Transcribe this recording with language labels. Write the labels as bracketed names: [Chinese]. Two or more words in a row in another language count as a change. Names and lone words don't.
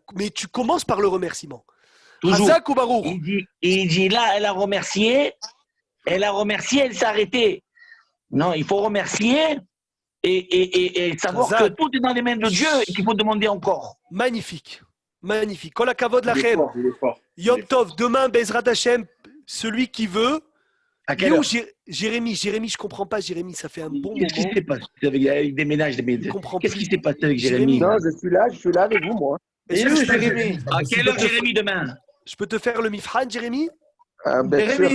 [French] Mais tu commences par le remerciement. Toujours. Razak ou Baruch? Il dit là, elle a remercié, elle s'est arrêtée. Non, il faut remercier et savoir Razak. que tout est dans les mains de Dieu et qu'il faut demander encore. Magnifique. Magnifique. [Hebrew] כל הכבוד לכם. יום טוב, demain, בעזרת השם, [French] celui qui veut, À Il est quelle où heure? Jérémy, je comprends pas, Jérémy, ça fait un bon Qu'est-ce qui moment. s'est passé avec des ménages Il comprend Qu'est-ce qui plus. s'est passé avec Jérémy. Jérémy? Non, je suis là avec vous, moi. Est-ce Il que est où, je peux- Jérémy? À quelle heure Jérémy demain? je peux te faire le Mifran, Jérémy? Ah, bien sûr.